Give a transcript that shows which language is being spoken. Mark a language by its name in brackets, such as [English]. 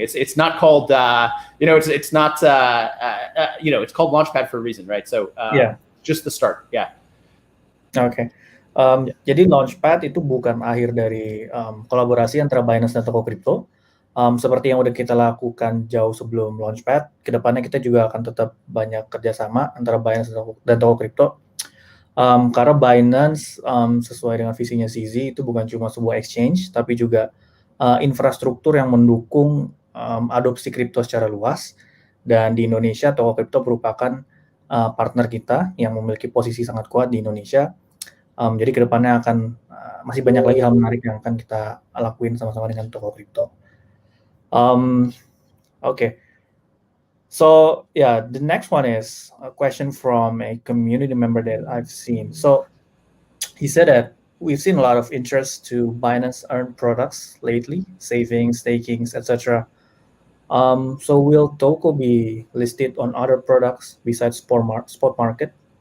[English] It's not called, it's not, it's called Launchpad for a reason, right? So, just the start. Yeah. [Indonesian] Oke. Jadi Launchpad itu bukan akhir dari kolaborasi antara Binance dan Tokocrypto. Seperti yang udah kita lakukan jauh sebelum Launchpad, kedepannya kita juga akan tetap banyak kerjasama antara Binance dan Tokocrypto. Karena Binance sesuai dengan visinya CZ itu bukan cuma sebuah exchange, tapi juga infrastruktur yang mendukung adopsi kripto secara luas. Dan di Indonesia, Tokocrypto merupakan partner kita yang memiliki posisi sangat kuat di Indonesia. Jadi kedepannya akan masih banyak lagi hal menarik yang akan kita lakuin sama-sama dengan Tokocrypto. [English] Okay. So yeah, the next one is a question from a community member that I've seen. So he said that we've seen a lot of interest to Binance Earn products lately, savings, stakings, etc. So will Toco be listed on other products besides spot market?